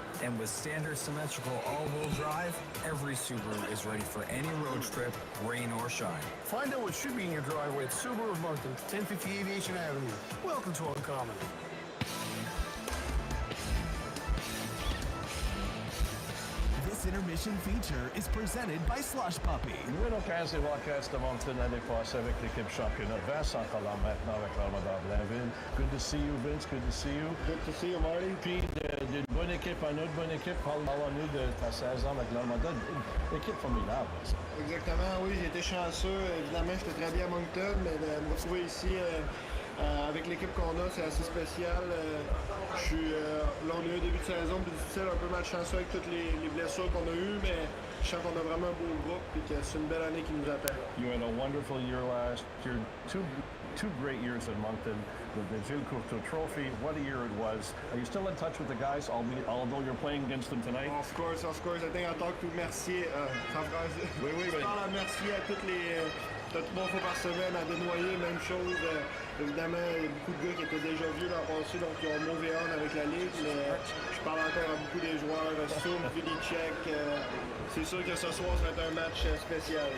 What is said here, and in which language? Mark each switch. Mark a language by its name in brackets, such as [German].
[English] And with standard symmetrical all-wheel drive, every Subaru is ready for any road trip, rain or shine. Find out what should be in your driveway at Subaru of Moncton, 1050 Aviation Avenue. Welcome to Uncommon. post-intermission feature is presented by Slush Puppy. [French] Nouvelle occasion des Wildcats de Moncton l'année passée avec l'équipe championnat. Vincent encore maintenant avec l'Armada Blainville. [English] Good to see you, Vince. Good to see you. Good to see you, Marty. [French] Puis d'une bonne équipe à une autre bonne équipe. Parle-nous de ta saison avec l'Armada. Équipe formidable. Exactement, oui. J'ai été chanceux. Évidemment, j'étais très bien à Moncton, mais de me retrouver ici avec l'équipe qu'on a, c'est assez spécial. Là, on a eu un début de saison plus difficile, un peu malchanceux avec toutes les blessures qu'on a eues, mais je sens qu'on a vraiment un beau groupe et que c'est une belle année qui nous attend. [English] You had a wonderful year last year. Two great years in Moncton. The Gilles Cousteau Trophy, what a year it was. Are you still in touch with the guys, although you're playing against them tonight? Of course. I think I talk to Mercier. [French] Oui, je parle à Mercier à toutes les 3 fois par semaine, à Desnoyers, même chose. Évidemment, il y a beaucoup de gars qui étaient déjà vieux l'an passé, donc qui ont mauvais on avec la Ligue, mais je parle encore à beaucoup des joueurs, Soum, Vidicek. C'est sûr que ce soir, ça va être un match spécial.